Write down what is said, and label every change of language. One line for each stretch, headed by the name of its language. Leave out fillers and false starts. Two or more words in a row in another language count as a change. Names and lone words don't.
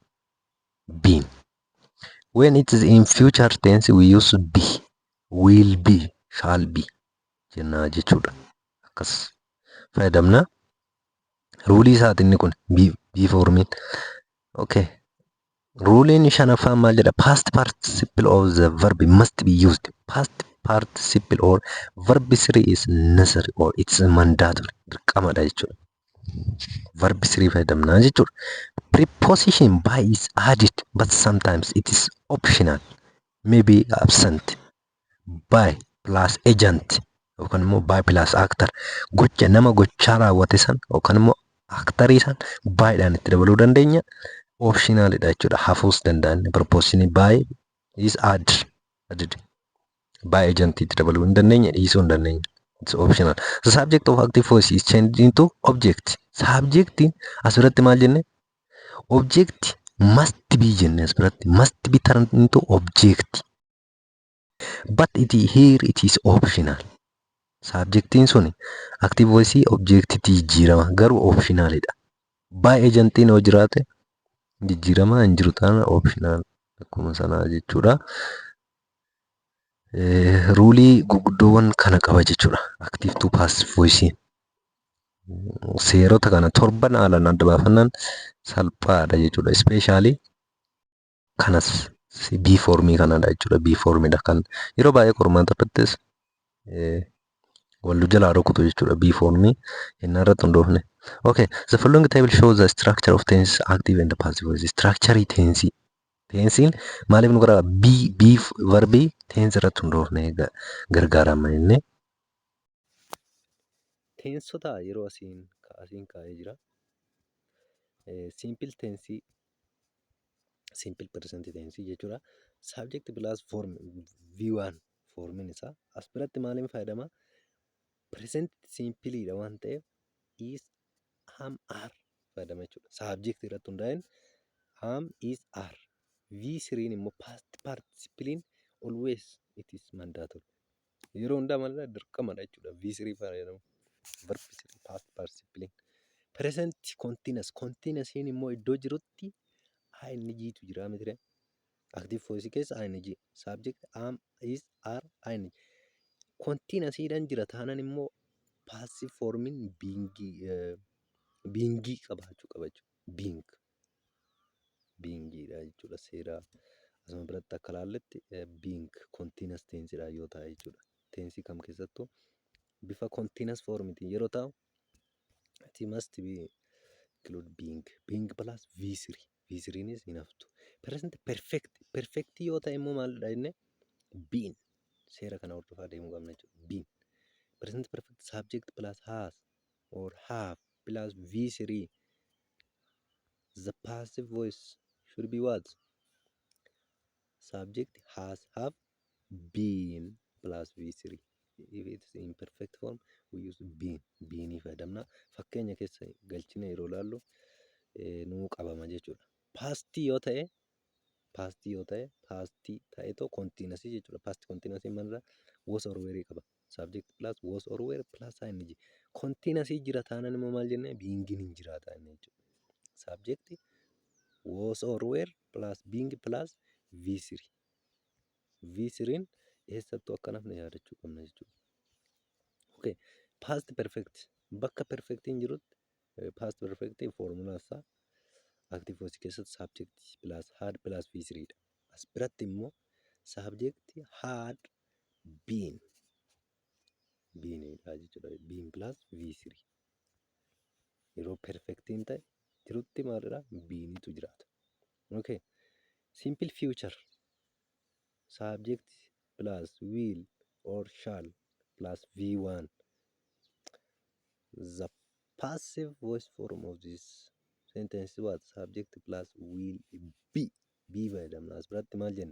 English: Been. When it is in future tense we use be, will be, shall be
Oromo: jenna jechuudha. Akkas fayyadamna. Ruulii isaati inni kun be formiin.
English: Okay.
Oromo: Ruuliin shanaffaan maal jedha?
English: Past participle of the verb must be used. Past participle or verb 3 is necessary or it's mandatory.
Oromo: Dirqamadha jechuudha. Verb 3 fayyadamna jechuudha.
English: Preposition by is added but sometimes it is optional. Maybe absent. By plus agent
Oromo: yookaan immoo
English: by plus actor.
Oromo: Gocha nama gochaa raawwate san yookaan immoo actorii san by'dhaan itti dabaluu dandeenya. Optionalidha jechuudha. Hafuus danda'an.
English: Preposition by is added. By agent
Oromo: itti dabaluu hin dandeenye, dhiisuu hin dandeenye.
English: It's optional. The subject of active voice is changed into object.
Oromo: Subjectiin asirratti maal jenne?
English: Object must be
Oromo: jenne asirratti.
English: Must be turned into object. But here it is optional.
Oromo: Subjectiin suni
English: active voice
Oromo: objectitti jijjiirama. Garuu optionalidha. By agentiin yoo jiraate jijjiirama hin jiru taana optional akkuma sanaa jechuudha. Ruulii gurguddoowwan kana qaba jechuudha.
English: Active to passive voice.
Oromo: Seerota kana torban haalaan adda baafannaan salphaadha jechuudha. Especially kanas be formii kanadha jechuudha. Be formidha kan yeroo baay'ee qormaata irrattis wallu jalaa rukutu jechuudha. Be formii innaa irratti hundoofne.
English: Okay, the following table shows the structure of tense active and passive voice. Structure tense.
Oromo: Tensiin maaliif nu gargaara? Be verbii tense irratti hundoofne gargaarama inni. Teensota yeroo asiin kaa'ee jira.
English: Simple tense, simple present tense jechuudha. Subject plus form V1
Oromo: formiin isaa as biratti maaliin fayyadama? Present simpleedha waan ta'eef
English: is, am, are
Oromo: fayyadama jechuudha. Subject irratti hundaa'een
English: am, is, are. V3 immoo past participle always it is mandatory.
Oromo: Yeroo hundaa malee dirqamadha jechuudha. V3 fayyadamu.
English: Verb 3 past participle. Present continuous
Oromo: immoo iddoo jirutti ing tu jira miti.
English: Active voice keessa ing. Subject am, is, are, ing.
Oromo: Continuous dhaan jira taanaan immoo passive formiin beingii qabaachuu qaba jechuudha. Beingidha jechuudha. Seera asuma biratti akka ilaalletti
English: being continuous
Oromo: tensedha yoo ta'e jechuudha. Tensii kam keessattuu bifa continuous formitiin yeroo ta'u
English: it must be include being plus V3. V3 is enough to. Present perfect.
Oromo: Perfect yoo ta'e immoo maalidha inni?
English: Been.
Oromo: Seera kana hordofaa deemuu qabna jechuudha.
English: Been. Present perfect subject plus has or have plus V3. The passive voice should be what? Subject has, have, been plus V3. If it's in perfect form, we use been.
Oromo: Been fayyadamna. Fakkeenya keessa galchine yeroo laallu nuu qabama jechuudha. Past yoo ta'e ta'eetoo continuous jechuudha.
English: Past continuous
Oromo: maalirraa
English: was or were
Oromo: qaba.
English: Subject plus was or were plus ing.
Oromo: Continuous jira taanaan immoo maal jennee being hin jiraata jechuudha.
English: Subject was or were plus being plus V3.
Oromo: V3 eessattuu akkanaaf na yaadachuu qabna jechuudha.
English: Okay. Past perfect
Oromo: bakka perfectiin jirutti
English: past perfect formula
Oromo: isaa
English: active voice
Oromo: keessatti
English: subject plus had plus V3
Oromo: dha. As biratti immoo
English: subject had been
Oromo: dha jechuudha.
English: Been plus V3.
Oromo: Yeroo perfectiin ta'e jirutti maalidha? Beenitu jiraata.
English: Okay. Simple future subject plus will or shall plus V1. The passive voice form of this sentence what? Subject plus will be. Be fayyadamna.
Oromo: As biratti maal jenne?